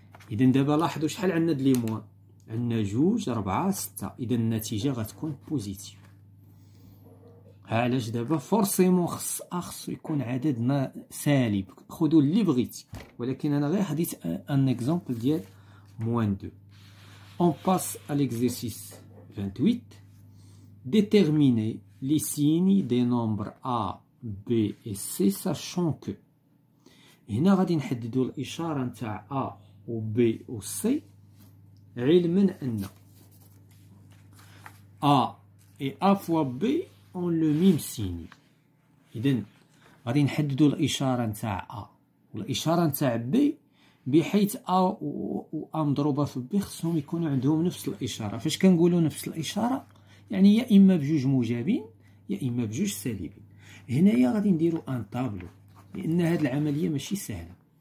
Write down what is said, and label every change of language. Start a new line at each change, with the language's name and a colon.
Arabic: إذا دابا لاحظوا شحال عندنا د لي موان. عندنا جوج 4 6. إذا النتيجة غتكون بوزيتيف. علاش دابا فورسيمون خصو يكون عدد سالب. خذوا اللي بغيتي، ولكن انا غير حديت ان اكزومبل ديال موان 2.
French: On passe à l'exercice 28. Déterminer les signes des nombres A, B et C sachant que.
Arabic: هنا غادي نحددوا الإشارة نتاع A و B و C علما أن A et A fois B ont le même signe. إذن غادي نحددوا الإشارة نتاع A والإشارة نتاع B بحيث A و A مضروبة في B خصهم يكونوا عندهم نفس الإشارة. فاش كنقولوا نفس الإشارة يعني يا إما بجوج موجبين يا إما بجوج سالبين. هنايا غادي نديرو ان طابلو لأن هاد العملية ماشي سهلة.